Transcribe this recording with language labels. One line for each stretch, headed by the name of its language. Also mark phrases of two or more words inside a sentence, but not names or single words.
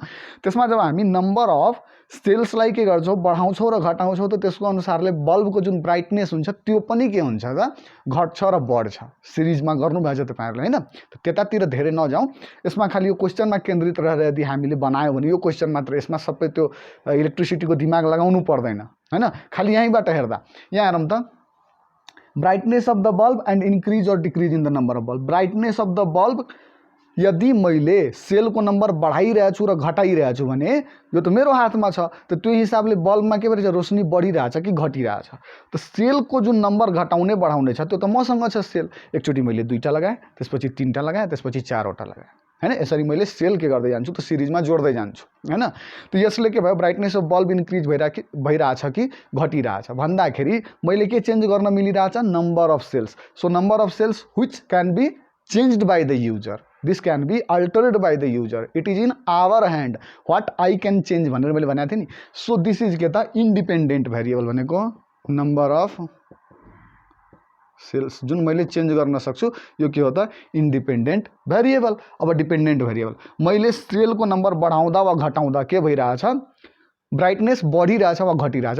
Nepali: त्यसमा जब हामी
English: number of cellsलाई
Nepali: के गर्छौं, बढाउँछौं र घटाउँछौं त त्यसको अनुसारले बल्बको जुन ब्राइटनेस हुन्छ त्यो पनि के हुन्छ त, घट्छ र बढ्छ। सिरिजमा गर्नुभएको छ तपाईहरुले हैन। त्यतातिर धेरै नजाउँ, यसमा खाली यो क्वेशनमा केन्द्रित रहेर यदि हामीले बनायो भने यो क्वेशन मात्र, यसमा सबै त्यो इलेक्ट्रिसिटीको दिमाग लगाउनु पर्दैन हैन। खाली यहीँबाट हेर्दा यहाँ हेरौँ त,
English: brightness of the bulb and increase और decrease in the number of bulb। brightness of the bulb,
Nepali: यदि मैले सेलको नम्बर बढाइरहेको छु र घटाइरहेको छु भने यो त मेरो हातमा छ, त त्यो हिसाबले बल्बमा के भइरहेछ, रोशनी बढिरहेछ कि घटिरहेछ। त सेलको जुन नम्बर घटाउने बढाउने छ त्यो त मसँग छ सेल। एकचोटि मैले 2टा लगाएँ, त्यसपछि 3टा लगाएँ, त्यसपछि 4वटा लगाएँ हैन। यसरी मैले सेल के गर्दै जान्छु त सिरिजमा जोड्दै जान्छु हैन। त यसले के भयो,
English: brightness of bulb increase
Nepali: भइरहेछ कि घटिरहेछ भन्दाखेरि मैले के चेन्ज गर्न मिलिरहेछ,
English: number of cells. so number of cells which can be changed by the user, this can be altered by the user, it is in our hand what I can change
Nepali: भनेर मैले भनेको थिएँ नि।
English: so this is
Nepali: के त,
English: independent variable
Nepali: भनेको
English: number of cells
Nepali: जुन मैले चेन्ज गर्न सक्छु यो के हो त,
English: independent variable.
Nepali: अब
English: dependent variable,
Nepali: मैले सेलको नम्बर बढाउँदा वा घटाउँदा के भइरहेछ, ब्राइटनेस बढिरहेछ वा घटिरहेछ।